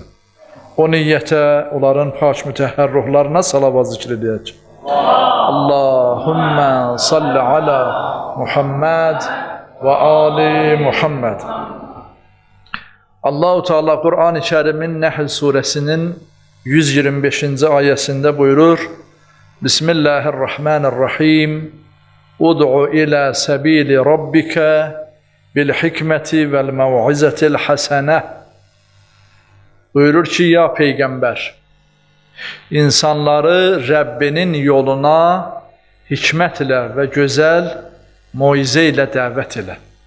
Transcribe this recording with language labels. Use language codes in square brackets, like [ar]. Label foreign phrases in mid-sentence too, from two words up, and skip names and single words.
[az] O niyyətə onların pak mütəhhər ruhlarına salavat zikr edək. [ar] اللهم صل على محمد وآل محمد. [az] Allah-u Teala Kur'an-ı Kerim'in Nəhl suresinin 125. ayəsində buyurur: Bismillahirrahmanirrahim. [ar] ادع إلى سبيل ربك بالحكمة والموعظة الحسنة. [az] Buyurur ki, ya Peyğəmbər, insanları Rəbbinin yoluna hikmətlə və gözəl moizə ilə dəvət elə.